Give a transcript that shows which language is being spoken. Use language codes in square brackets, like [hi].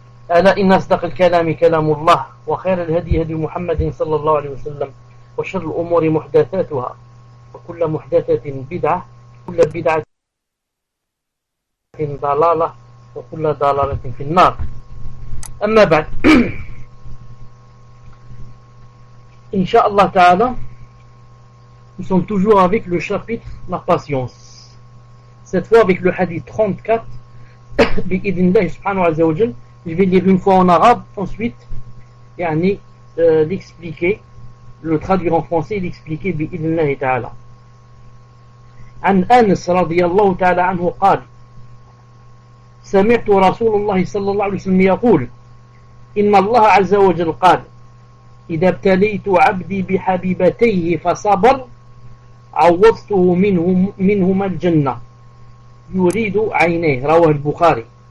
[ar] ألا إن أصدق الكلام كلام الله وخير الهدي هدي محمد صلى الله عليه وسلم وشر الأمور محدثاتها وكل محدثة بدعة وكل بدعة ضلالة وكل ضلالة في النار أما بعد [fr] Inch'Allah Ta'ala, nous sommes toujours avec le chapitre La patience. Cette fois avec le hadith 34, [ar] Bi'idhnillah subhanahu wa ta'ala. [fr] Je vais lire une fois en arabe, ensuite l'expliquer, le traduire en français et l'expliquer Bi'idhnillah Ta'ala. [ar] عن أنس رضي الله تعالى عنه قال سمعت رسول الله صلى الله عليه وسلم يقول إن الله عز وجل قال إذا ابتليت عبدي بحبيبتيه فصبر عوضته منهما الجنة يريد عينيه رواه البخاري.